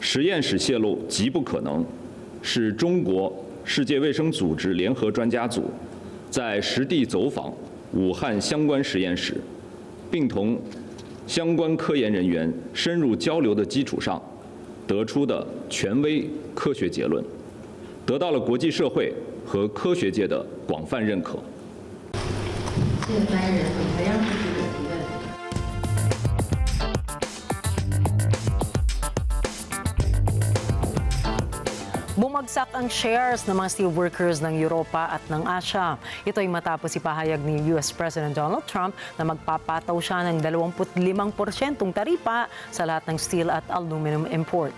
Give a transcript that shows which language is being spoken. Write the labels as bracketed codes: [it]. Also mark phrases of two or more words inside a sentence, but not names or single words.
[zh] 实验室泄露极不可能，是中国世界卫生组织联合专家组在实地走访武汉相关实验室，并同相关科研人员深入交流的基础上得出的权威科学结论，得到了国际社会和科学界的广泛认可。谢谢专业人士同样是记者提问。 [tl] Bumagsak ang shares ng mga steelworkers ng Europa at ng Asia. Ito ay matapos ipahayag ni US President Donald Trump na magpapataw siya ng 25% taripa sa lahat ng steel at aluminum imports.